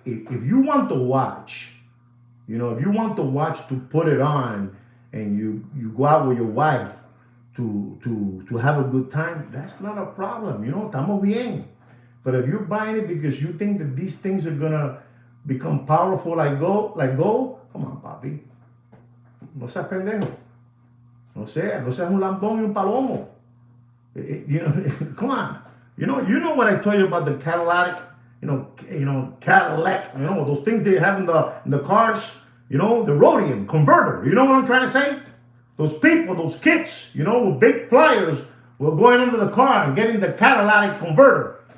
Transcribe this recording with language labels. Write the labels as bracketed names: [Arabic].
[English] If you want the watch, you know, if you want the watch to put it on and you go out with your wife to have a good time, that's not a problem, you know, [Spanish] estamos bien. [English] But if you're buying it because you think that these things are gonna become powerful like gold, come on, papi. [Spanish] No seas pendejo. No seas un lambón y un palomo. [English] You know, come on. You know what I told you about the Cadillac, Cadillac, you know, those things they have in the cars, you know, the Rhodium converter. You know what I'm trying to say? Those people, those kids, you know, with big pliers were going into the car and getting the catalytic converter.